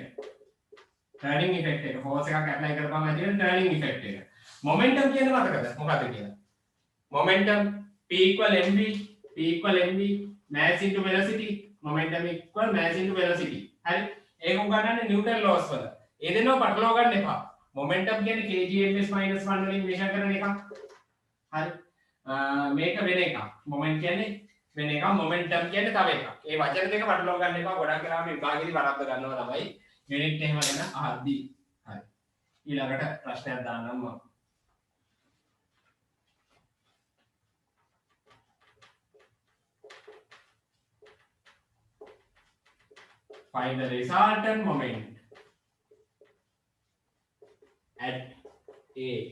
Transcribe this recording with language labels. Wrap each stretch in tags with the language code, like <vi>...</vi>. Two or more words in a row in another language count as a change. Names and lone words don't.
<en>turning effect</en> <si>එක ෆෝර්ස් එකක් ඇප්ලයි කරපුවම ඇති වෙන</si> <en>turning effect</en> <si>එක. මොමන්ටම් කියන මතකද මොකක්ද කියලා?</si> <en>මොමන්ටම් P equal mv mass into velocity momentum equal mass into velocity.</en> <si>හරි. ඒක උගන්නන්නේ</si> <en>Newton laws</en> <si>වල. ඒ දෙන්නව පටලවා ගන්න එපා. මොමන්ටම් කියන්නේ kgms - 1 වලින් මෙෂර් කරන එකක්. හරි. මේක වෙන එකක්. මොමන්ට් කියන්නේ වෙන එකක්. මොමන්ටම් කියන්නේ තව එකක්. ඒ වචන දෙක පටලවා ගන්න එපා. ගොඩක් වෙලාවට විභාගෙදි වරද්ද ගන්නවා තමයි. යුනිට් එහෙම ගැන අහද්දී. හරි. ඊළඟට ප්‍රශ්නයක් දාන්නම් මම.</si> <en>Find the resultant moment at A.</en>